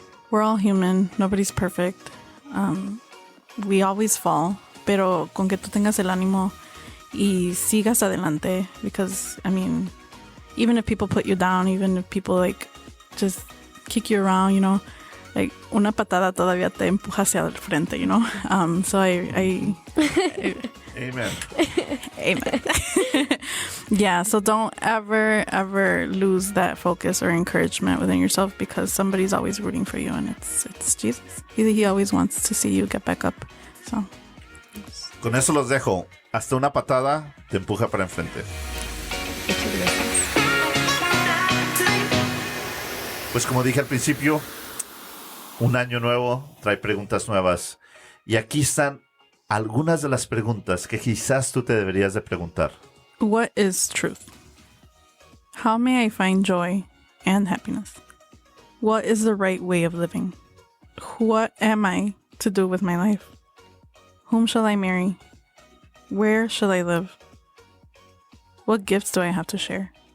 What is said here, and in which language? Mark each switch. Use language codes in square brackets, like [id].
[en] We're all human. Nobody's perfect. We always fall, [es] pero con que tú tengas el ánimo y sigas adelante, [en] because I mean, even if people put you down, even if people like just kick you around, you know, like [es] una patada todavía te empuja hacia el frente, [en] you know. So I Amen. Amen. Yeah, so don't ever lose that focus or encouragement within yourself, because somebody's always rooting for you, and it's Jesus. He always wants to see you get back up. So [es] Con eso los dejo. Hasta una patada te empuja para enfrente. Pues como dije al principio, un año nuevo trae preguntas nuevas. Y aquí están algunas de las preguntas que quizás tú te deberías de preguntar. [en] what is truth? How may I find joy and happiness? What is the right way of living? What am I to do with my life? Whom shall I marry? Where shall I live? What gifts do I have to share?